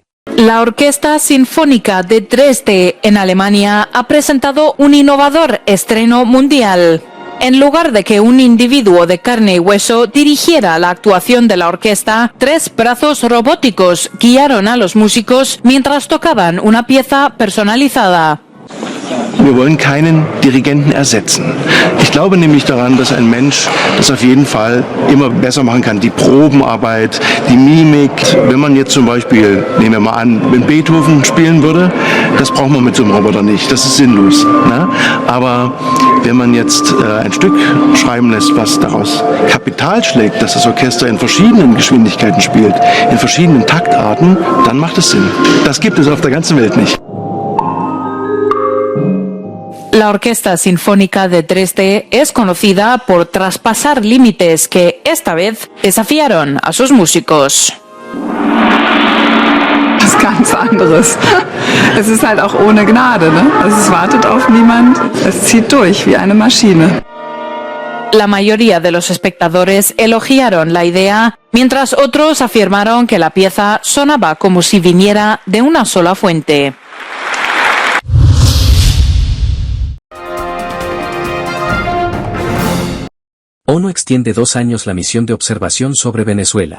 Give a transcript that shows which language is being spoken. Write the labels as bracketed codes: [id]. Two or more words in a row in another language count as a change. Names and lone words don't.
[es] La Orquesta Sinfónica de Dresde, en Alemania, ha presentado un innovador estreno mundial. En lugar de que un individuo de carne y hueso dirigiera la actuación de la orquesta, 3 brazos robóticos guiaron a los músicos mientras tocaban una pieza personalizada. [de] Wir wollen keinen Dirigenten ersetzen. Ich glaube nämlich daran, dass ein Mensch das auf jeden Fall immer besser machen kann. Die Probenarbeit, die Mimik. Wenn man jetzt zum Beispiel, nehmen wir mal an, wenn Beethoven spielen würde, das braucht man mit so einem Roboter nicht. Das ist sinnlos. Ne? Aber wenn man jetzt ein Stück schreiben lässt, was daraus Kapital schlägt, dass das Orchester in verschiedenen Geschwindigkeiten spielt, in verschiedenen Taktarten, dann macht es Sinn. Das gibt es auf der ganzen Welt nicht. [es] La Orquesta Sinfónica de Dresde es conocida por traspasar límites que, esta vez, desafiaron a sus músicos. [de] Das ist ganz anderes. Es ist halt auch ohne Gnade, ne? Es wartet auf niemand, es zieht durch wie eine Maschine. [es] La mayoría de los espectadores elogiaron la idea, mientras otros afirmaron que la pieza sonaba como si viniera de una sola fuente. ONU extiende 2 años la misión de observación sobre Venezuela.